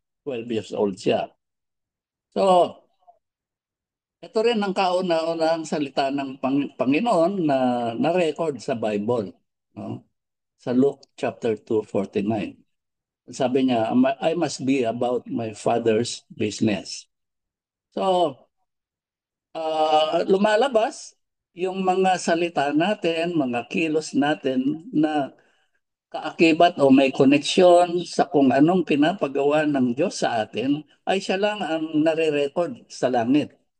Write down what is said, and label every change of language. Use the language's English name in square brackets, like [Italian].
[English] 12 years old [Filipino] siya. So, ito rin ang kauna-unahang salita ng Panginoon na na-record sa Bible. No? Sa Luke chapter 2:49. Sabi niya, [English] I must be about my Father's business. [Filipino] So, lumalabas yung mga salita natin, mga kilos natin na kaakibat o may koneksyon sa kung anong pinapagawa ng Diyos sa atin, ay siya lang ang nare-record sa langit.